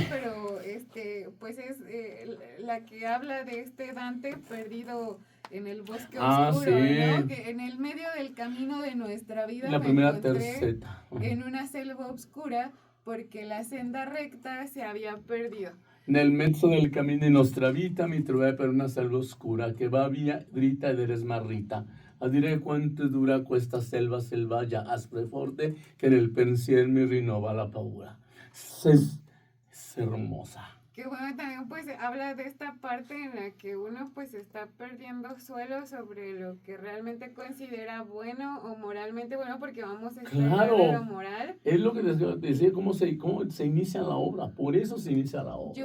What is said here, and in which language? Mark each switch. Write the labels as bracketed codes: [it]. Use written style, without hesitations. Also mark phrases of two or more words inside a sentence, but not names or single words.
[es] pero pues es la que habla de este Dante perdido en el bosque oscuro, Sí. ¿no? Que en el medio del camino de nuestra vida La me primera encontré terceta. en una selva oscura porque la senda recta se había perdido. [it] Nel mezzo del camino di nostra vita mi trovai per una selva oscura che va via dritta ed era smarrita. A dire quanto è dura questa selva selvaggia, aspra e forte, che nel pensier mi rinnova la paura. [es] Es hermosa. Que bueno, también pues habla de esta parte en la que uno pues está perdiendo suelo sobre lo que realmente considera bueno o moralmente bueno, porque vamos a estudiar de lo moral. Es lo que te decía, cómo se inicia la obra, por eso se inicia la obra.